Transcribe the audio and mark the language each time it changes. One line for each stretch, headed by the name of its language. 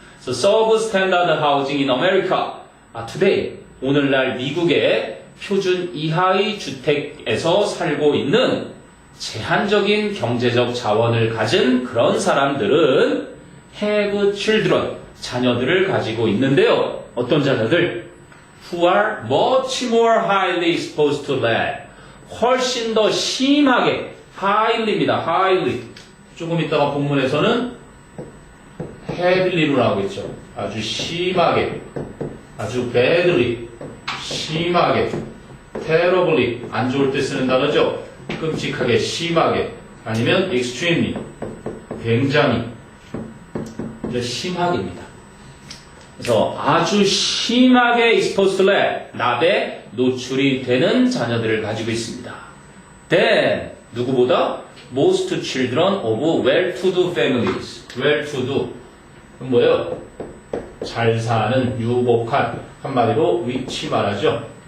English: So substandard housing in America.
Korean: today, 오늘날 미국의 표준 이하의 주택에서 살고 있는 제한적인 경제적 자원을 가진 그런 사람들은
English: have children,
Korean: 자녀들을 가지고 있는데요. 어떤 자녀들?
English: Who are much more highly exposed to lead.
Korean: 훨씬 더 심하게, highly입니다.
English: highly.
Korean: 조금 이따가 본문에서는 heavily로 나오겠죠. 아주 심하게, 아주 badly, 심하게, terribly, 안 좋을 때 쓰는 단어죠. 끔찍하게, 심하게, 아니면 extremely, 굉장히, 심하게입니다. 그래서 아주 심하게
English: exposed to lead,
Korean: 납에 노출이 되는 자녀들을 가지고 있습니다. Then, 누구보다?
English: Most children of well-to-do families.
Korean: well-to-do. 그럼 뭐예요? 잘 사는, 유복한, 한마디로 위치 말하죠.